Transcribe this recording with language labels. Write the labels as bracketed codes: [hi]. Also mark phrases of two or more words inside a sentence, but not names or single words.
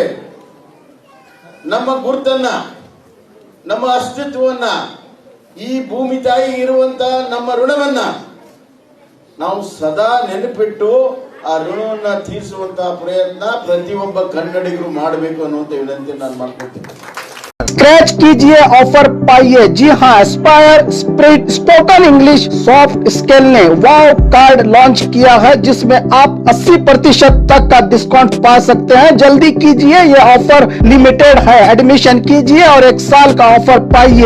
[kn] ನಮ್ಮ ಗುರುತನ್ನ, ನಮ್ಮ ಅಸ್ತಿತ್ವವನ್ನ, ಈ ಭೂಮಿ ತಾಯಿ ಇರುವಂತ ನಮ್ಮ ಋಣವನ್ನ ನಾವು ಸದಾ ನೆನಪಿಟ್ಟು ಆ ಋಣವನ್ನ ತೀರಿಸುವಂತಹ ಪ್ರಯತ್ನ ಪ್ರತಿಯೊಬ್ಬ ಕನ್ನಡಿಗರು ಮಾಡಬೇಕು ಅನ್ನುವಂತ ವಿನಂತಿ ನಾನು ಮಾಡ್ಕೊಳ್ತೀನಿ. [hi] स्क्रैच कीजिए, ऑफर पाइए. जी हाँ, एस्पायर स्पोकन इंग्लिश सॉफ्ट स्किल ने वाव कार्ड लॉन्च किया है, जिसमें आप 80% तक का डिस्काउंट पा सकते हैं. जल्दी कीजिए, ये ऑफर लिमिटेड है. एडमिशन कीजिए और 1 साल का ऑफर पाइए.